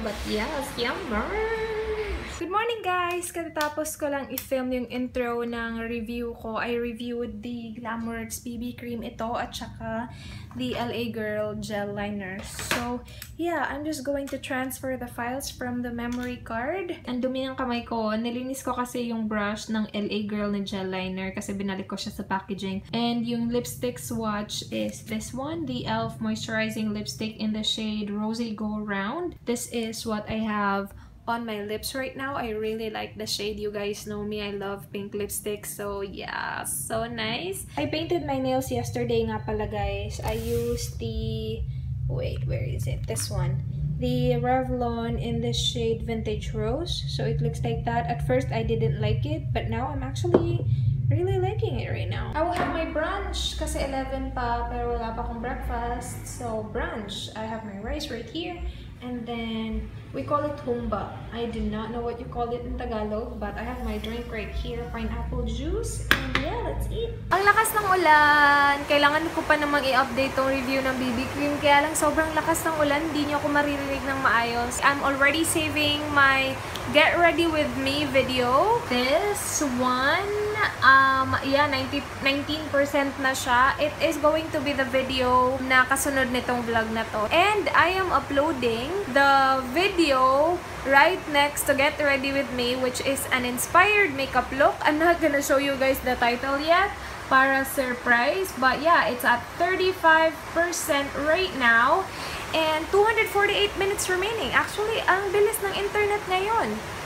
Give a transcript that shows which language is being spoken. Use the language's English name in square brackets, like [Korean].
[English] But yes, yummer! Good morning guys! [Filipino] Katatapos ko lang i-film yung intro ng review ko. [English] I reviewed the Glamworks BB Cream ito at saka the LA Girl Gel Liner. So yeah, I'm just going to transfer the files from the memory card. [Filipino] Ang dumi ng kamay ko. Nilinis ko kasi yung brush ng LA Girl na Gel Liner kasi binalik ko siya sa packaging. [English] And yung lipstick swatch is this one, the e.l.f. Moisturizing Lipstick in the shade Rosy Go Round. This is what I have on my lips right now. I really like the shade. You guys know me. I love pink lipstick. So yeah, so nice. I painted my nails yesterday [Filipino] nga pala [English] guys. I used the... Wait, where is it? This one. The Revlon in the shade Vintage Rose. So it looks like that. At first, I didn't like it. But now, I'm actually really liking it right now. I will have my brunch [Filipino] kasi 11 pa. Pero wala pa akong breakfast. [English] So brunch. I have my rice right here. And then, we call it humba. I do not know what you call it in Tagalog, but I have my drink right here, pineapple juice. And yeah, let's eat. [Filipino] Ang lakas ng ulan. Kailangan ko pa namang i-update tong review ng BB Cream. Kaya lang sobrang lakas ng ulan, hindi nyo ako maririnig ng maayos. [English] I'm already saving my Get Ready With Me video. This one, yeah, 19% na siya. It is going to be the video [Filipino] na kasunod nitong vlog na to. [English] And I am uploading the video right next to Get Ready With Me, which is an inspired makeup look. I'm not gonna show you guys the title yet [Filipino] para surprise, [English] but yeah, it's at 35% right now and 248 minutes remaining. [Filipino] Actually, ang bilis ng internet ngayon.